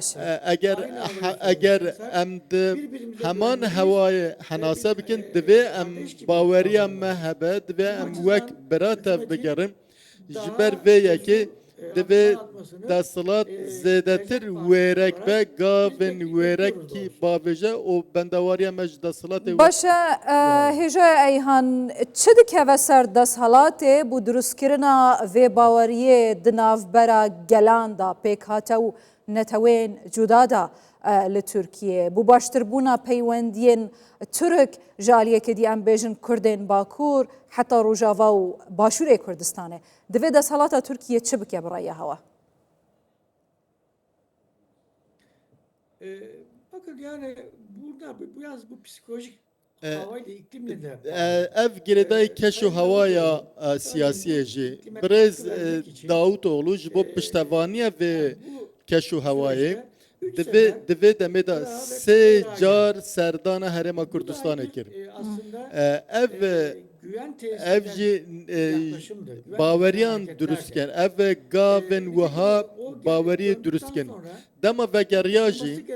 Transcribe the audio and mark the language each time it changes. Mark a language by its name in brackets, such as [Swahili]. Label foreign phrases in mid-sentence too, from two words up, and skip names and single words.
[Kurdish] eger em di heman hewayê henase bikin divê em baweriya me hebe divê em wek bira tev bigerin ji ber vê yekê divê desthilat zêdetir wêrek be gavên wêrekî bavêje û bendewariya me ji desthilatê باش هێژای ئەیهان چ دikeve ser desthilatê bû durustkirina vê baweriyê di navbera gelan da pêk hate û netewên cuda da li Tirkiyeyê bû baştirbûna peywendiyên Türk ji aliyekê dî em bêjin Kurdên Bakur heta Rojava û Başûrê Kurdistanê divê desthilata Tirkiye çi bike bi raya hewa? [Turkish] Bakın yani burada biraz bu psikolojik havayla iklimle de [Kurdish] ev girêdayê keş û hewaya siyasiyê jî Birêz Davutoğlu ji bo piştevaniya vê keş û hewayê divê demê de sê car serdana Herêma Kurdistanê kir ev jî baweriyan durustken ev gavên wiha baweriyê durustken dema vegeriya jî